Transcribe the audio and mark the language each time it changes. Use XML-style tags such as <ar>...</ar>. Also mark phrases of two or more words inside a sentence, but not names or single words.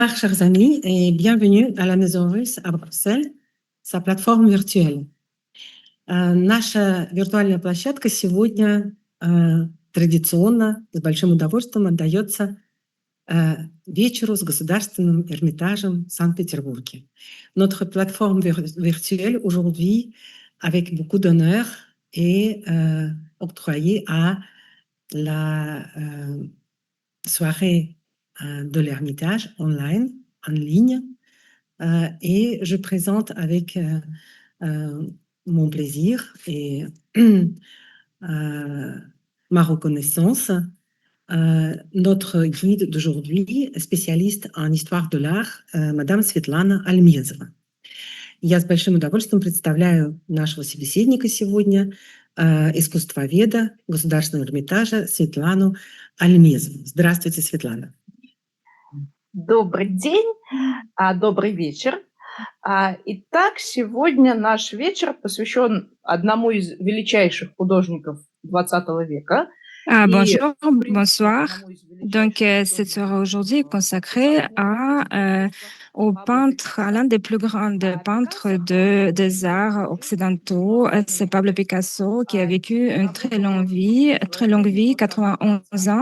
<fr>Chers amis, et bienvenue à la Maison Russe à Bruxelles, sa plateforme virtuelle.</fr> <ru>Наша виртуальная площадка сегодня традиционно, с большим удовольствием отдается вечеру с Государственным Эрмитажем в Санкт-Петербурге.</ru> <fr>Notre plateforme virtuelle aujourd'hui, avec beaucoup d'honneur, est octroyée à la soirée de l'Ermitage online, en ligne. Et je présente avec mon plaisir et ma reconnaissance notre guide d'aujourd'hui, spécialiste en histoire de l'art, Madame Светлана Альмезова.</fr> <ru>Я с большим удовольствием представляю нашего собеседника сегодня, искусствоведа Государственного Эрмитажа Светлану Альмезову. Здравствуйте, Светлана. Добрый день, добрый вечер. Итак, сегодня наш вечер посвящен одному из величайших художников XX века.</ru> <fr>Bonjour, bonsoir. Donc, cette soirée aujourd'hui est consacrée au peintre, à l'un des plus grands peintres des arts occidentaux, c'est Pablo Picasso, qui a vécu une très longue vie, 91 ans.</fr>